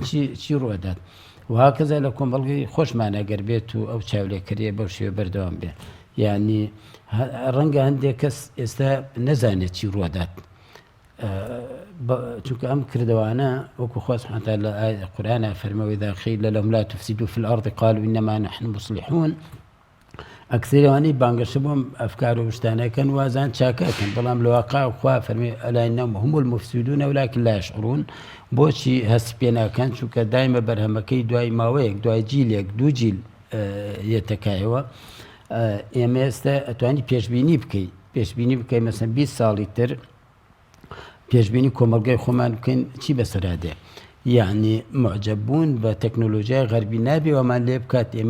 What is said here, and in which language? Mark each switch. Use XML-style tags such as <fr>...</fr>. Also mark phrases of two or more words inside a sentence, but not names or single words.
<ckb>چی ڕوەدات وهاکەزا لە کۆمەڵگەی خۆشمانە گەر بێت و ئەو چاولێکەریە بەو شێوە بەردەوام بێ یعنی ڕەنگە هەندێک کەس ئێستا نەزانێت چی ڕوەدات چونکە ئەم کردوانە وەکو خوا</ckb> <ar>سبحانه وتعالى</ar> <ckb>لە قورئانە فەرمەوەی</ckb> <ar>إذا قيل لهم لا تفسدوا في الأرض قالوا إنما نحن مصلحون</ar> <ckb>ئەکسەرەوانی بانگەشە بۆم ئەفکار و شتانەکەن وازان چاکەکەن بەڵام لە واقع خوا فەرمێ</ckb> <ar>ئەلا إنهم هم المفسدون ولكن لا يشعرون</ar> <ckb>بۆچی هەست پێ ناکەن چونکە دایمە بەرهەمەکەی دوای ماوەیەک دوای جیلێک دوو جیل یەتەکایەوە ئێمە ئێستا ئەتوانی پێشبینی بکەی مەسەن 20 ساڵی تر پێشبینی کۆمەلگای خۆمان بکەین چی بەسەرادێ یعنی معجب بوون بە تەکنۆلۆژیای غەربی نابێ ئەمان لێ بکات ئێمە</ckb>